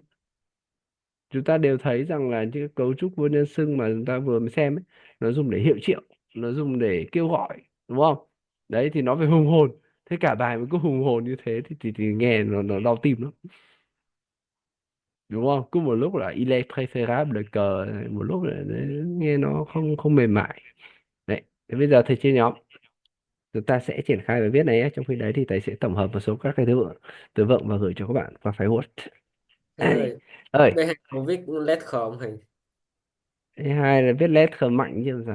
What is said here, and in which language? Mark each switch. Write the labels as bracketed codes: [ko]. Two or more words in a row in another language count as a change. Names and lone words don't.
[vi] Chúng ta đều thấy rằng là những cái cấu trúc vô nhân xưng mà chúng ta vừa mới xem ấy, nó dùng để hiệu triệu, nó dùng để kêu gọi, đúng không? Đấy thì nó phải hùng hồn. Thế cả bài mà cứ hùng hồn như thế thì nghe nó đau tim lắm, đúng không? Cứ một lúc là [fr] il est préférable que, [vi] một lúc là nghe nó không không mềm mại. Đấy, thế bây giờ thầy chia nhóm, chúng ta sẽ triển khai bài viết này ấy. Trong khi đấy thì thầy sẽ tổng hợp một số các cái từ vựng và gửi cho các bạn qua file Word. Thầy ơi, Ơi, đây không viết let không thầy? thứ hai là viết letter mạnh chứ làm sao.